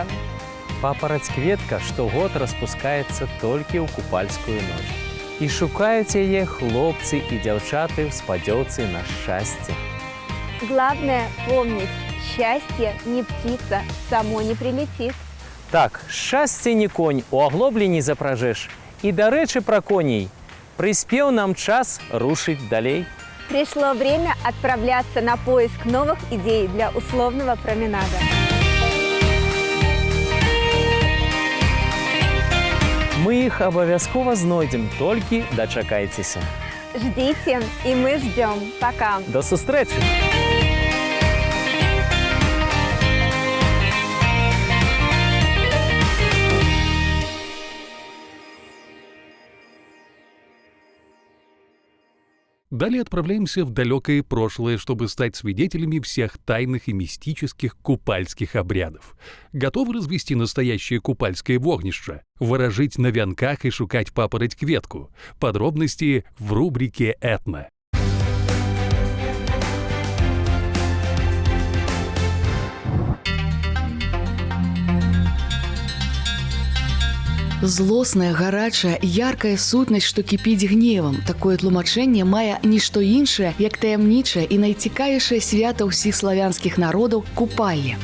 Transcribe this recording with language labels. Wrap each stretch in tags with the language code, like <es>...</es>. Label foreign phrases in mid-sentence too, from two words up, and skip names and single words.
<be>Папараць-кветка штогод распускаецца толькі ў купальскую ноч. І шукаюць яе хлопцы і дзяўчаты ў спадзёўцы на шчасце.</be> <ru>Главное помнить, счастье не птица, само не прилетит.</ru> <be>Так, шчасце не конь, у аглоблі не запражэш. І дарэчы пра коней. Прыспеў нам час рушыць далей.</be> <ru>Пришло время отправляться на поиск новых идей для условного променада.</ru> <be>Мы іх абавязкова знойдзем, толькі дачакайцеся.</be> <ru>Ждите, и мы ждем. Пока.</ru> <be>До сустрэчы!</be> <ru>Далее отправляемся в далекое прошлое, чтобы стать свидетелями всех тайных и мистических купальских обрядов. Готовы развести настоящее купальское вогнище, ворожить на вянках и</ru> <be>шукать папороть-кветку?</be> <ru>Подробности в рубрике «Этно».</ru> <be>Злосная, гарачая, яркая сутнасць, што кіпіць гневам. Такое тлумачэнне мае нішто іншае, як таямнічае і найцікавейшае свята ўсіх славянскіх народаў – купалле.</be>